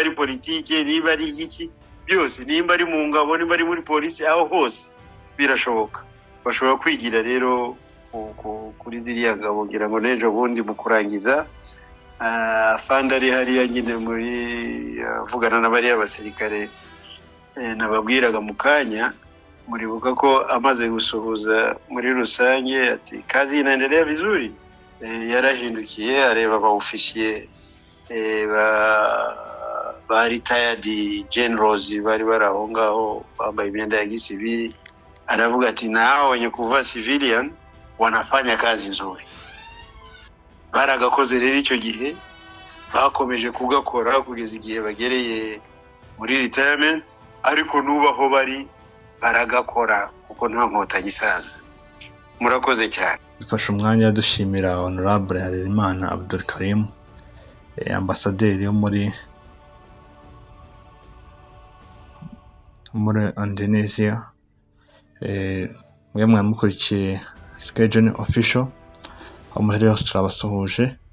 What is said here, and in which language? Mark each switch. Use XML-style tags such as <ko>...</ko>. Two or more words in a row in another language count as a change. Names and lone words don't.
<rw>ari politike nimba ari iki byose nimba ari mu ngabo nimba ari muri polisi aho hose birashoboka bashobora kwigira rero kuri ziriya ngabo ngira ngo n'ejo bundi mu kurangiza fanda ari hariya nyine muri vugana n'abariya abasirikare nababwiraga mu kanya muribuka ko amaze gusuhuza muri rusange ati</rw> <sw>kazi inaendelea vizuri</sw> <rw>yarahindukiye areba abaofisiye ba</rw> <en>retired generals</en> <rw>bari baraho ngaho bambaye imyenda ya gisivili aravuga ati</rw> <sw>nao wenye kuvaa civilian wanafanya kazi nzuri</sw> <rw>baragakoze rero icyo gihe bakomeje kugakora kugeza igihe bagereye muri retirement ariko nubaho bari baragakora kuko nta nkotanyi isaza murakoze cyane dufashe umwanya dushimira Honorable Harerimana Abdul Karim ambasaderi yo muri Indonesia mwe mwamukurikiye Schedule Official aho muhereye hose turabasuhuje</rw>